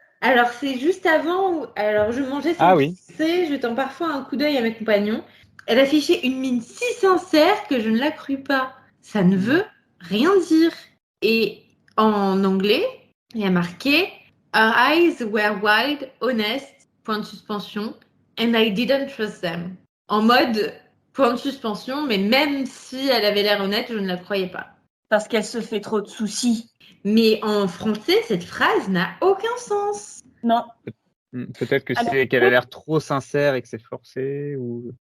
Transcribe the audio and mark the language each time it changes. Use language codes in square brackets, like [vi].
[fr] Alors c'est juste avant où, alors je mangeais sans pisser, je tends parfois un coup d'œil à mes compagnons. Elle affichait une mine si sincère que je ne la crus pas. Ça ne veut rien dire. Et en anglais, il y a marqué [en] Her eyes were wide, honest, [fr] point de suspension, [en] and I didn't trust them. [fr] En mode point de suspension, mais même si elle avait l'air honnête, je ne la croyais pas. Parce qu'elle se fait trop de soucis. Mais en français, cette phrase n'a aucun sens. Non. Peut-être que c'est qu'elle a l'air trop sincère et que c'est forcé ou.